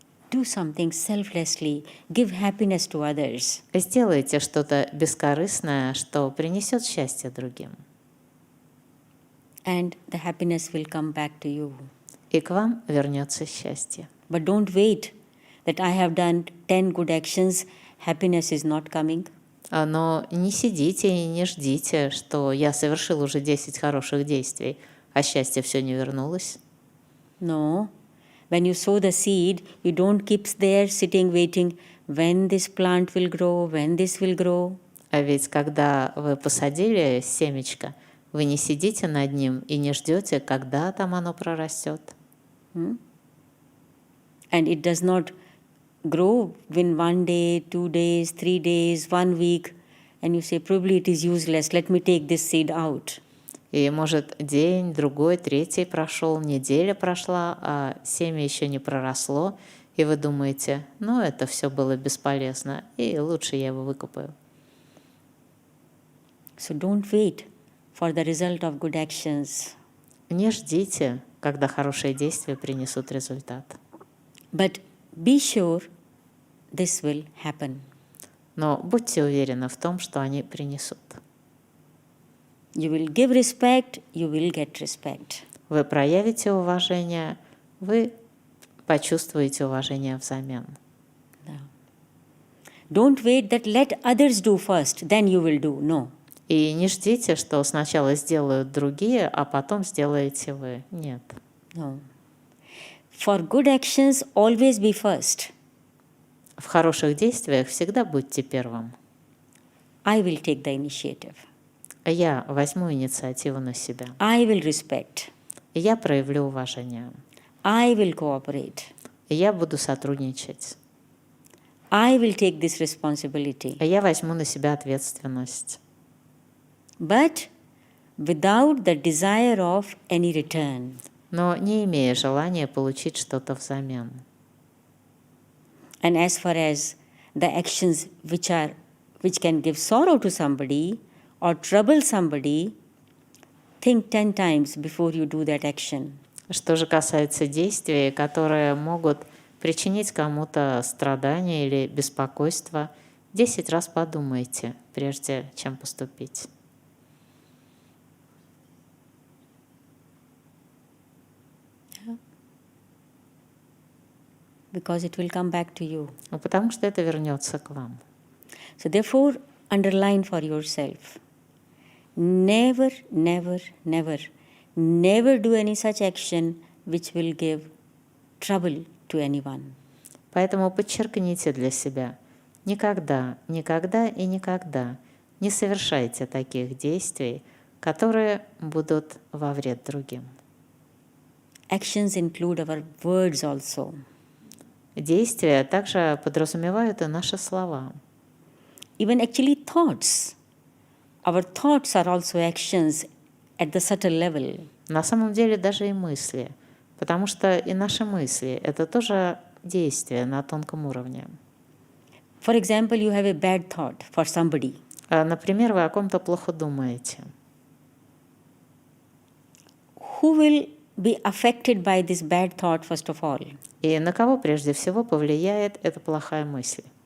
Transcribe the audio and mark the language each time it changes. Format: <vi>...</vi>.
<en>Do something selflessly. Give happiness to others.</en> <ru>Сделайте что-то бескорыстное, что принесет счастье другим.</ru> <en>And the happiness will come back to you.</en> <ru>И к вам вернется счастье.</ru> <en>But don't wait that I have done 10 good actions, happiness is not coming.</en> <ru>Но не sидите и не ждите, что я совершил уже 10 хороших действий, а счастье все не вернулось.</ru> <en>No. When you sow the seed, you don't keep there sitting waiting when this plant will grow, when this will grow.</en> <ru>А ведь когда вы посадили семечко, вы не сидите над ним и не ждете, когда там оно прорастет.</ru> <en>And it does not grow in 1 day, 2 days, 3 days, 1 week, and you say, probably it is useless, let me take this seed out.</en> <ru>И может день, другой, третий прошел, неделя прошла, а семя еще не проросло, и вы думаете, ну это все было бесполезно, и лучше я его выкопаю.</ru> <en>So don't wait for the result of good actions,</en> <ru>Не ждите, когда хорошие действия принесут результат.</ru> <en>but be sure this will happen.</en> <ru>Но будьте уверены в том, что они принесут.</ru> <en>You will give respect, you will get respect.</en> <ru>Вы проявите уважение, вы почувствуете уважение взамен.</ru> <en>Don't wait that let others do first, then you will do. No.</en> <ru>И не ждите, что сначала сделают другие, а потом сделаете вы. Нет.</ru> <en>No. For good actions, always be first.</en> <ru>В хороших действиях всегда будьте первым.</ru> <en>I will take the initiative.</en> <ru>Я возьму инициативу на себя.</ru> <en>I will respect.</en> <ru>И я проявлю уважение.</ru> <en>I will cooperate.</en> <ru>И я буду сотрудничать.</ru> <en>I will take this responsibility.</en> <ru>А я возьму на себя ответственность.</ru> <en>But without the desire of any return.</en> <ru>Но не имея желания получить что-то взамен.</ru> <en>And as far as the actions which can give sorrow to somebody or trouble somebody, think 10 times before you do that action.</en> <ru>Что же касается действий, которые могут причинить кому-то страдания или беспокойство, 10 раз подумайте, прежде чем поступить.</ru> <en>Because it will come back to you.</en> <ru>Потому что это вернется к вам.</ru> <en>So therefore, underline for yourself. Never, never, never, never do any such action which will give trouble to anyone.</en> <ru>Поэтому подчеркните для себя: никогда, никогда и никогда не совершайте таких действий, которые будут во вред другим.</ru> <en>Actions include our words also.</en> <ru>Действия также подразумевают и наши слова.</ru> <en>Even actually thoughts. Our thoughts are also actions at the subtle level.</en> <ru>На самом деле даже и мысли, потому что и наши мысли — это тоже действия на тонком уровне.</ru> <en>For example, you have a bad thought for somebody.</en> <ru>Например, вы о ком-то плохо думаете.</ru> <en>Who will be affected by this bad thought first of all?</en> <ru>И на кого прежде всего повлияет эта плохая мысль?</ru>